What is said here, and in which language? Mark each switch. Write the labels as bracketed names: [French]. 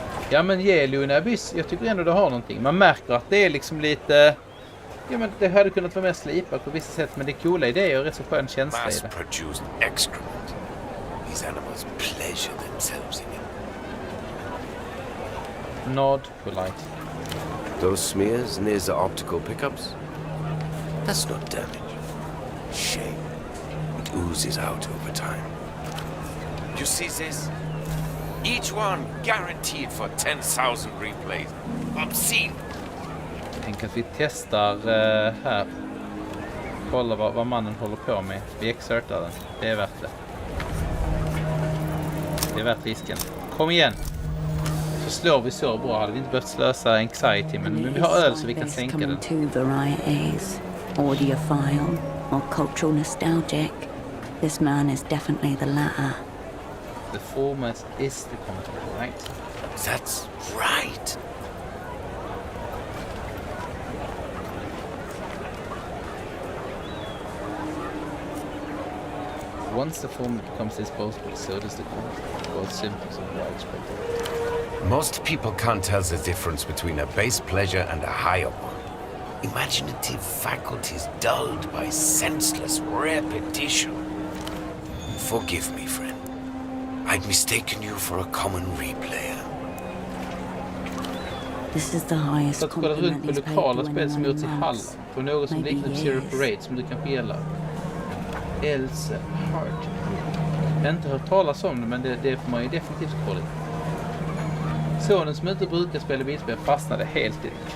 [Swedish] Ja, men Jelun Abyss, jag tycker ändå det har någonting. Man märker att det är liksom lite... Ja, men det hade kunnat vara mer slipat på vissa sätt, men det är coola idéer och rätt så skön känsla i det. [English] Mass-produced excrement. These animals pleasure themselves in it. Nod polite. Those smears near the optical pickups? That's not damage. Shame. It oozes out over time. You see this? Each one guaranteed for 10,000 replays. Obscene. [Swedish] Tänk att vi testar här. Kolla vad mannen håller på med. Vi exertar den. Det är värt det. Det är värt risken. Kom igen. Så slår vi så bra. Hade vi inte behövt slösa anxiety. Men vi har öl så vi kan sänka den. [English] Two varieties. Audiophile or cultural nostalgic. This man is definitely the latter. The former is the content, right? That's right. Once the format becomes disposable, so does the content. Both symptoms of widespread. Most people can't tell the difference between a base pleasure and a higher one. Imaginative faculties dulled by senseless repetition. Forgive me, friend. I'd mistaken you for a common replayer. This is the highest [Swedish] Så att kolla runt på lokala spel som gjorts i Halland. På något som liknar Zero Parade som du kan spela. Else Heart. Jag har inte hört talas om det, men det får man ju definitivt kolla. Sonen som inte brukar spela bilspel fastnade helt i det.